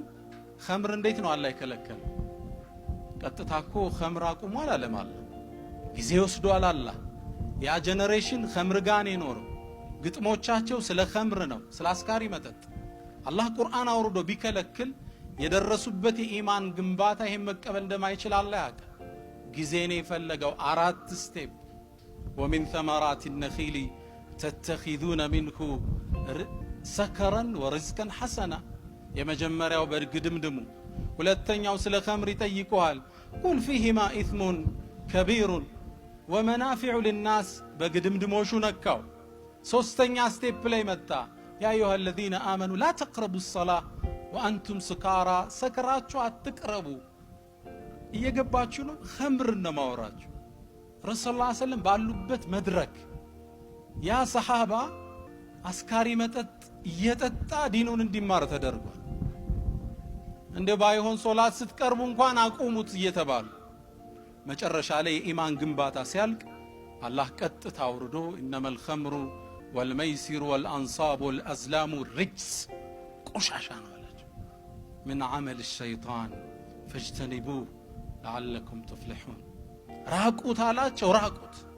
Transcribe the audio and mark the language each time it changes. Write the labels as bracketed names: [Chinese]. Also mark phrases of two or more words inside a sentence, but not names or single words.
[Amharic] ኸምር እንዴት ነው አላህ የከለከለ? ቀጥታ እኮ ኸምር አቁሟል አለ ማለት ጊዜ ወስዷል። አላህ ያ ጄኔሬሽን ኸምር ጋር ነው የኖረው። ግጥሞቻቸው ስለ ኸምር ነው፣ ስለ አስካሪ መጠጥ። አላህ ቁርአን አውርዶ ቢከለክል የደረሱበት የኢማን ግንባታ ይሄን መቀበል እንደማይችል አላህ ያውቃል። ጊዜ ነው የፈለገው። 4 ስቴፕ [Arabic] ومن ثمرات النخيل تتخذون منه سكرا ورزقا حسنا። [Amharic] የመጀመሪያው በግድምድሙ። ሁለተኛው ስለ ኸምር ይጠይቁሃል። [Arabic] قل فيهما إثم كبير ومنافع للناس [Amharic] በግድምድሞሹ ነካው። ሶስተኛ ስቴፕ ላይ መጣ። [Arabic] يا أيها الذين آمنوا لا تقربوا الصلاة وأنتم سكارى። [Amharic] ሰክራችሁ አትቅረቡ። እየገባችሁ ነው? ኸምር ነው ማወራችሁ። ረሱል [Arabic] صلى الله عليه وسلم [Amharic] ባሉበት መድረክ ያ ሰሃባ አስካሪ መጠጥ እየጠጣ ዲኑን እንዲማር ተደርጓል። እንደ ባይሆን ሶላት ስትቀርቡ እንኳን አቁሙት እየተባሉ መጨረሻ ላይ የኢማን ግንባታ ሲያልቅ አላህ ቀጥታ አውርዶ [Arabic] إنما الخمر والميسر والأنصاب والأزلام رجس [Amharic] ቆሻሻ ነው አላቸው። [Arabic] من عمل الشيطان فاجتنبوه لعلكم تفلحون። [Amharic] ራቁት አላቸው። ራቁት